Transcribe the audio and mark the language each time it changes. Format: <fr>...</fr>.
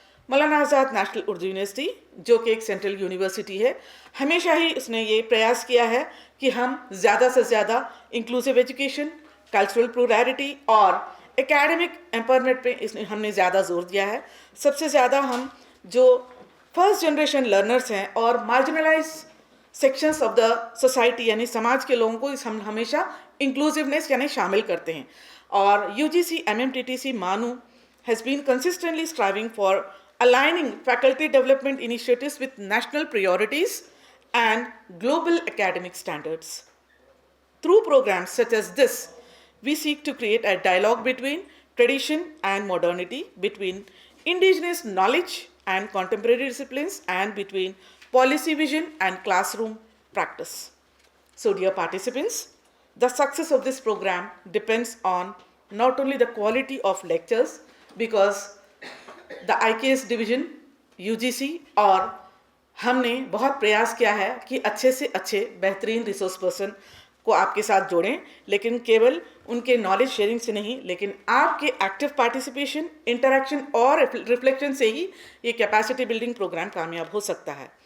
<hi>मौलाना आज़ाद national Urdu university, जो कि एक सेंट्रल यूनिवर्सिटी है, हमेशा ही उसने ये प्रयास किया है कि हम ज़्यादा से ज़्यादा इंक्लूसिव एजुकेशन, कल्चरल प्लुरैलिटी और एकेडमिक एम्पावरमेंट पे हमने ज़्यादा जोर दिया है. सबसे ज़्यादा हम जो फर्स्ट जनरेशन लर्नर्स हैं और</hi> <en>marginalise sections of the society</en> <hi>यानी समाज के लोगों को हम हमेशा इंक्लूसिवनेस यानी शामिल करते हैं.</hi> <en>और UGC MMTTC MANUU has been consistently striving for aligning faculty development initiatives with national priorities and global academic standards. Through programs such as this, we seek to create a dialogue between tradition and modernity, between indigenous knowledge and contemporary disciplines, and between policy vision and classroom practice. So, dear participants, the success of this program depends on not only the quality of lectures, because the IKS division, UGC</en> <hi>और हमने बहुत प्रयास किया है कि अच्छे से अच्छे बेहतरीन रिसोर्स पर्सन को आपके साथ जोड़ें, लेकिन केवल उनके नॉलेज शेयरिंग से नहीं, लेकिन आपके एक्टिव पार्टिसिपेशन, इंटरेक्शन और रिफ्लेक्शन से ही ये कैपेसिटी बिल्डिंग प्रोग्राम कामयाब हो सकता है.</hi>